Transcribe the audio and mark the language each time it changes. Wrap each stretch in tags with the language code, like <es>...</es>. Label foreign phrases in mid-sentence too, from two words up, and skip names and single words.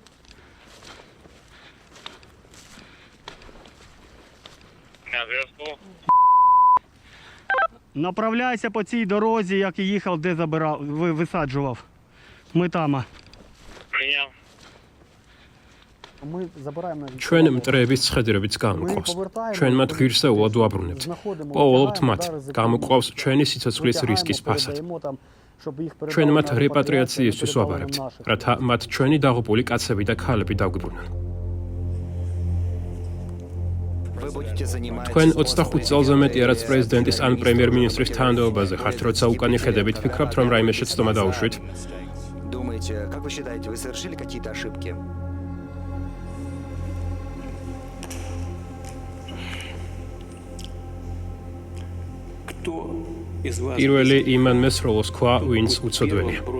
<uk>На зв'язку. Направляйся по цій дорозі, як і їхав, де забирав, висаджував. Ми там. Прийняв. Ми забираємо на</uk> <ka>ჩვენ მტრების ცხედრებიც გამოვყავს. ჩვენ მათ ღირსეულად ვაბრუნებთ. პოულობთ მათ. გამოყავს ჩვენი სიცოცხლის რისკის ფასად. ჩვენ მათ რეპატრიაციისთვის ვაბარებთ, რათა მათ ჩვენი დაღუპული კაცები და ქალები დაგვიბრუნონ. თქვენ 25 წელზე მეტია, რაც პრეზიდენტის ან პრემიერ-მინისტრის თანამდებობაზე ხართ, როცა უკან ხედებით, ფიქრობთ, რომ რაიმე შეცდომა დაუშვით?</ka> <ru>Думаете, как вы считаете, вы совершили какие-то ошибки?</ru> <ka>პირველი იმან მესროლოს ქვა, ვინც უცოდველია.</ka>